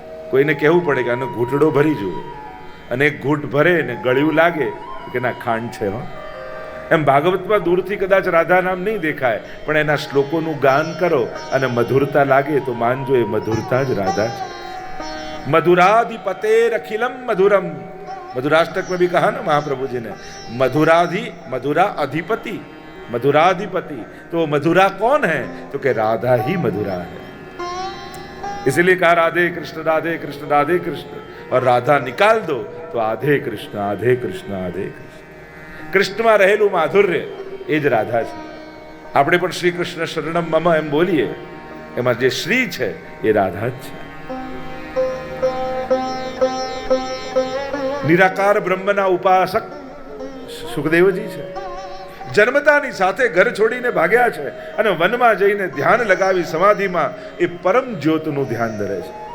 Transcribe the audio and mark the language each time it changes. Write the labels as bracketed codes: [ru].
[gu] કોઈને કહેવું પડે કે આનો ઘૂંટડો ભરી જુઓ, અને એક ઘૂંટ ભરે ને ગળ્યું લાગે કે ના ખાંડ છે. હો, એમ ભાગવતમાં દૂરથી કદાચ રાધા નામ નહીં દેખાય, પણ એના શ્લોકોનું ગાન કરો અને મધુરતા લાગે તો માનજો એ મધુરતા જ રાધા છે. [sa] મધુરાધિપતે અખિલમ મધુરમ. [hi] મધुराष्टक में भी कहा ना महाप्रभु जी ने, मधुरा अधिपति, मधुराधिपति. तो मधुरा कौन है? तो कि राधा ही मधुरा है. इसीलिए कहा राधे कृष्ण राधे कृष्ण राधे कृष्ण, और राधा निकाल दो तो आधे कृष्ण आधे कृष्ण आधे कृष्ण. [gu] કૃષ્ણમાં રહેલું માધુર્ય એ જ રાધા છે. આપણે પણ [sa] શ્રી કૃષ્ણ શરણમ મમ [gu] એમ બોલીએ, એમાં જે શ્રી છે એ રાધા જ છે. નિરાકાર બ્રહ્મના ઉપાસક સુખદેવજી છે. જન્મતાની સાથે ઘર છોડીને ભાગ્યા છે અને વનમાં જઈને ધ્યાન લગાવી સમાધિમાં એ પરમ જ્યોતનું ધ્યાન ધરે છે.